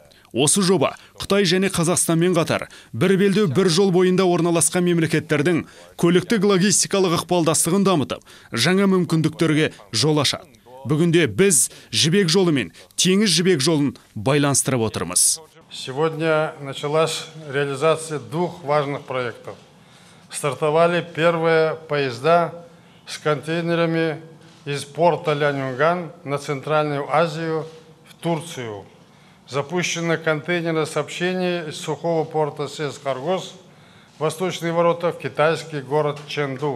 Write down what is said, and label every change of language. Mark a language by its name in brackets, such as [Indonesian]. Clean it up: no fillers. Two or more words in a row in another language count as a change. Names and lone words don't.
[Kazakh] Осы жоба Қытай және Қазақстанмен қатар бір белдеу бір жол бойында орналасқан мемлекеттердің көліктік логистикалық ықпалдастығын дамытып, жаңа мүмкіндіктерге жол ашады. Бүгінде біз жібек жолы мен теңіз жібек жолын байланыстырып отырмыз. [Russian] Сегодня началась реализация двух важных проектов. Стартовали первые поезда с контейнерами из порта Ляньюнган на Центральную Азию в Турцию. Запущено контейнерное сообщение из сухого порта Сес-Каргос, восточные ворота в китайский город Чэнду.